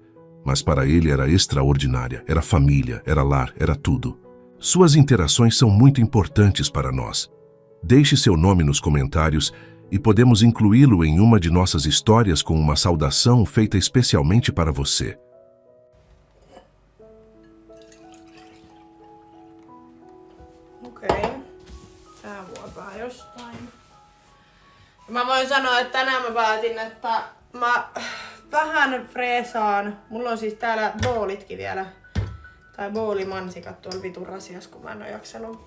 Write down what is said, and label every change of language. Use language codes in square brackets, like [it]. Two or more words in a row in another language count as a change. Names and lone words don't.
[pt] Mas para ele era extraordinária, era família, era lar, era tudo. Suas interações são muito importantes para nós. Deixe seu nome nos comentários e podemos incluí-lo em uma de nossas histórias com uma saudação feita especialmente para você. [fi] Okei. Tää vuopaa jostain. Mä voin sanoa, että tänään mä päätin, että mä vähän freesaan. Mulla on siis täällä boolitkin vielä. Tai boolimansikat tuolla vitun rasias, kun mä en oo jaksanut.